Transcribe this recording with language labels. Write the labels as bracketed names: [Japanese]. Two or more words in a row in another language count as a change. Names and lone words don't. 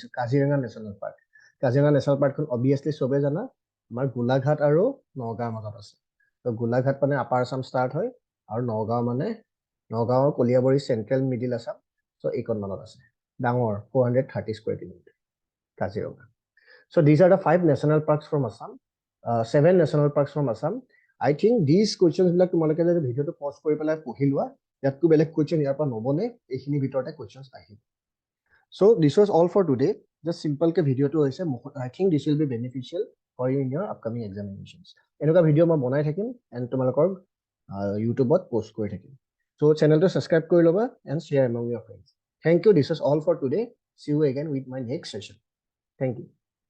[Assamese] কাজিৰঙা নেশ্যনেল পাৰ্কখন অবভিয়াছলি সবে জানা আমাৰ গোলাঘাট আৰু নগাঁৱৰ মাজত আছে তো গোলাঘাট মানে আপাৰ আসাম ষ্টাৰ্ট হয় আৰু নগাঁৱৰ কলিয়াবৰী চেন্ট্ৰেল মিডিল আসাম সো এইকণ মানত আছে ডাঙৰ 430 স্কয়াৰ কিলোমিটাৰ কাজিৰঙা [English] so these are the 5 national parks from Assam 7 national parks from Assam I think these questions [Assamese] বিলাক তোমালোকে যদি ভিডিওটো পজ কৰি পেলাই পঢ়ি লোৱা ইয়াতকো বেলেগ কোৱেশ্চন ইয়াৰ পৰা নবনে এইখিনি ভিতৰতে কোৱেশ্চনছ আহিব [English] so this was all for today just simple ke [Assamese] ভিডিওটো হৈছে [English] I think this will be beneficial for you in your upcoming examinations [Assamese] এনেকুৱা ভিডিও মই বনাই থাকিম [English] and [Assamese] তোমালোকৰ ইউটিউবত পোষ্ট কৰি থাকিম [English] So [Assamese] চেনেল টো চাবস্ক্ৰাইব কৰি ল'বা [English] and share among your friends. Thank you. This is all for today. See you again with my next session. Thank you.